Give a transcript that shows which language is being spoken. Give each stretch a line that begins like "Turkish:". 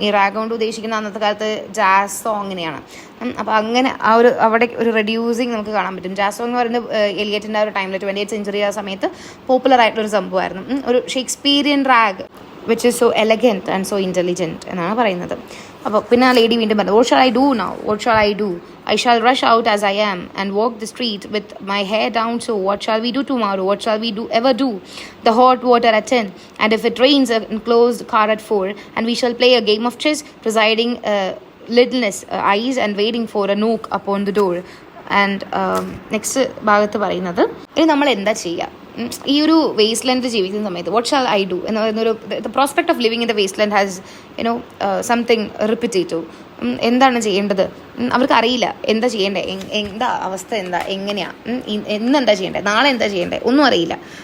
Malayalam: ഈ റാഗ് കൊണ്ട് ഉദ്ദേശിക്കുന്ന അന്നത്തെ കാലത്ത് ജാസ് സോങ്ങിനെയാണ്. അപ്പോൾ അങ്ങനെ ആ ഒരു അവിടെ ഒരു റെഡ്യൂസിങ് നമുക്ക് കാണാൻ പറ്റും. ജാസ് സോങ് എന്ന് പറയുന്നത് എലിയറ്റിൻ്റെ ആ ഒരു ടൈമിൽ 20th century ആ സമയത്ത് പോപ്പുലർ ആയിട്ടുള്ളൊരു സംഭവമായിരുന്നു.
English: ഒരു Shakespearean rag which is so elegant and so intelligent
Malayalam: എന്നാണ് പറയുന്നത്. അപ്പോൾ പിന്നെ ആ ലേഡി വീണ്ടും പറഞ്ഞത്,
English: What shall I do now, what shall I do, I shall rush out as I am and walk the street with my hair down, so what shall we do tomorrow, what shall we ever do, the hot water at 10, and if it rains a closed car at 4, and we shall play a game of chess, presiding lidless eyes and waiting for a knock upon the door.
Malayalam: And next ഭാഗത്ത് പറയുന്നത്, ഇനി നമ്മൾ എന്താ ചെയ്യുക ഈ ഒരു waste ലാൻഡിൽ ജീവിക്കുന്ന സമയത്ത്,
English: what shall I do
Malayalam: എന്ന് പറയുന്നൊരു
English: The prospect of living in the waste land has something repetitive.
Malayalam: എന്താണ് ചെയ്യേണ്ടത് അവർക്ക് അറിയില്ല, എന്താ ചെയ്യേണ്ടത്, എന്താ അവസ്ഥ, എന്താ എങ്ങനെയാണ്, ഇന്നെന്താ ചെയ്യേണ്ടത്, നാളെ എന്താ ചെയ്യേണ്ടത്, ഒന്നും അറിയില്ല.